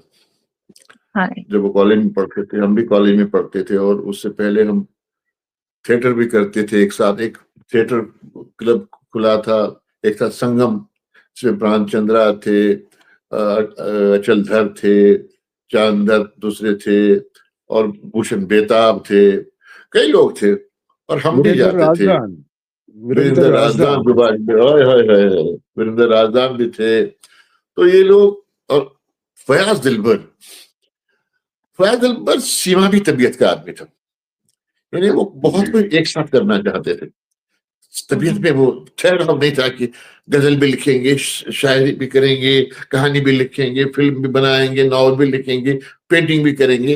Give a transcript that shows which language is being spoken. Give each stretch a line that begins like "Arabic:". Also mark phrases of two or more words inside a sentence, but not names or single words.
Urdu: جب وہ کالج میں پڑھتے تھے, ہم بھی کالج میں پڑھتے تھے, اور اس سے پہلے ہم تھیٹر بھی کرتے تھے ایک ساتھ. ایک تھیٹر کلب کھلا تھا, ایک تھا سنگم, اس میں پران چندرا تھے, اچل دھر تھے, چاندر دوسرے تھے, اور بھوشن بیتاب تھے, کئی لوگ تھے, اور ہم بھی جاتے تھے. وریندر رازدان وریندر رازدان بھی تھے. تو یہ لوگ, اور فیاض دلبر سیماوی طبیعت کا آدمی تھا. یعنی وہ بہت کچھ ایک ساتھ کرنا چاہتے تھے. طبیعت میں وہ ٹھہراؤ نہیں تھا کہ غزل بھی لکھیں گے, شاعری بھی کریں گے, کہانی بھی لکھیں گے, فلم بھی بنائیں گے, ناول بھی لکھیں گے, پینٹنگ بھی کریں گے.